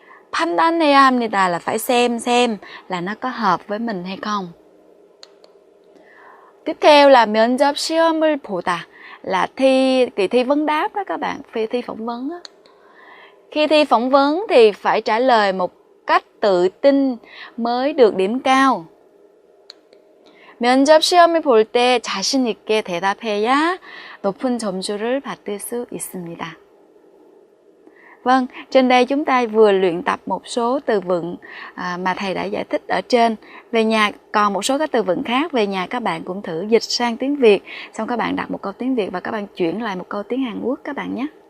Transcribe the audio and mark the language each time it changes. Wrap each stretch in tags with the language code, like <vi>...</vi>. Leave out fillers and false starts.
<ko>판단해야 합니다</ko> <vi>là phải xem là nó có hợp với mình hay không. Tiếp theo là</vi> <ko>면접 시험을 보다</ko> <vi>là kỳ thi vấn đáp đó các bạn, thi phỏng vấn đó. Khi thi phỏng vấn thì phải trả lời một cách tự tin mới được điểm cao.</vi> <ko>면접 시험을 볼 때 자신 있게 대답해야 높은 점수를 받을 수 있습니다.</ko> <vi>Vâng, trên đây chúng ta vừa luyện tập một số từ vựng mà thầy đã giải thích ở trên. Về nhà còn một số các từ vựng khác, về nhà các bạn cũng thử dịch sang tiếng Việt, xong các bạn đặt một câu tiếng Việt và các bạn chuyển lại một câu tiếng Hàn Quốc các bạn nhé.</vi>